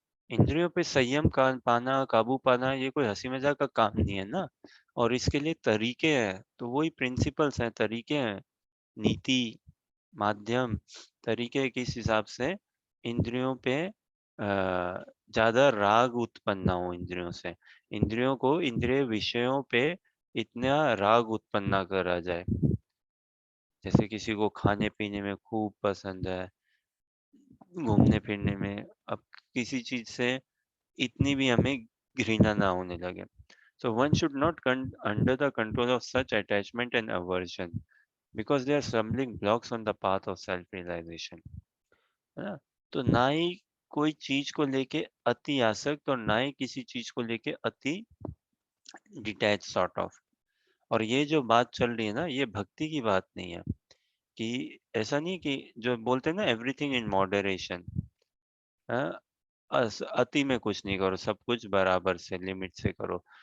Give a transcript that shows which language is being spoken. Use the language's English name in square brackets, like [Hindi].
[Hindi] इंद्रियों पे संयम का पाना, काबू पाना, ये कोई हंसी मजाक का काम नहीं है ना, और इसके लिए तरीके हैं, तो वही प्रिंसिपल्स हैं, तरीके हैं, नीति, माध्यम, तरीके किस हिसाब से इंद्रियों पे ज्यादा राग उत्पन्न ना हो, इंद्रियों से, इंद्रियों को इंद्रिय विषयों पे इतना राग उत्पन्न ना करा जाए। जैसे किसी को खाने पीने में खूब पसंद है, घूमने फिरने में, अब किसी चीज से इतनी भी हमें घृणा ना होने लगे। [English] So one should not come under the control of such attachment and aversion because they are stumbling blocks on the path of self-realization, [Hindi] है ना? तो ना ही कोई चीज को लेके अति आसक्त, और ना ही किसी चीज को लेके अति [English] Detach sort of. [Hindi] और ये जो बात चल रही है ना, ये भक्ति की बात नहीं है, कि ऐसा नहीं कि जो बोलते हैं ना [English] everything in moderation, [Hindi] अति में कुछ नहीं करो, सब कुछ बराबर से लिमिट से करो।